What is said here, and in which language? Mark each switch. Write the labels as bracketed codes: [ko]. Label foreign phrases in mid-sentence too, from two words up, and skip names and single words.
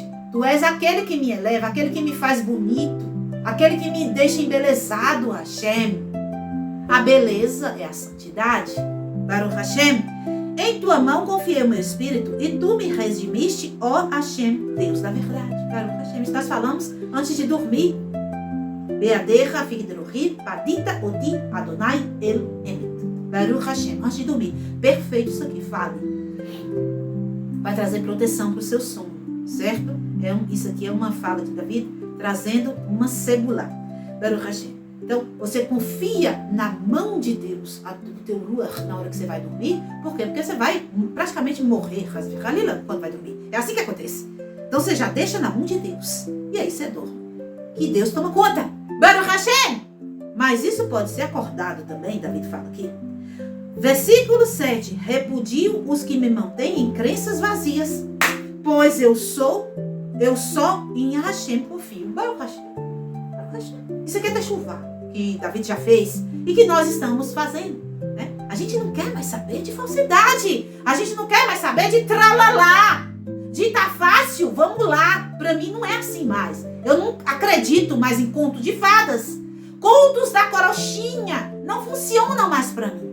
[pt] Tu és aquele que me eleva, aquele que me faz bonito, aquele que me deixa embelezado, Hashem. A beleza é a santidade. [he] ברוך השם. [pt] Em tua mão confiei o meu espírito e tu me redimiste, ó Hashem, Deus da verdade. [he] ברוך השם. [pt] Nós falamos antes de dormir. [he] בידך אפקיד רוחי פדיתה אותי אדוני אל אמת. ברוך השם. [pt] Antes de dormir. Perfeito isso aqui. Fale. Vai trazer proteção para o seu sono. Certo? Isso aqui é uma fala de David trazendo uma segulá. [he] ברוך השם. [pt] Então, você confia na mão de Deus, do teu ruach, na hora que você vai dormir. Por quê? Porque você vai praticamente morrer, quando vai dormir. É assim que acontece. Então, você já deixa na mão de Deus. E aí você dorme. Que Deus toma conta. [he] ברוך השם! [pt] Mas isso pode ser acordado também, David fala aqui. Versículo 7. Repudio os que me mantêm em crenças vazias, pois eu só em Hashem confio. [he] ברוך השם. ברוך השם. [pt] Isso aqui é chuva que David já fez e que nós estamos fazendo, né? A gente não quer mais saber de falsidade. A gente não quer mais saber de tralalá. De tá fácil, vamos lá. Pra mim não é assim mais. Eu não acredito mais em conto de fadas. Contos da corochinha não funcionam mais pra mim.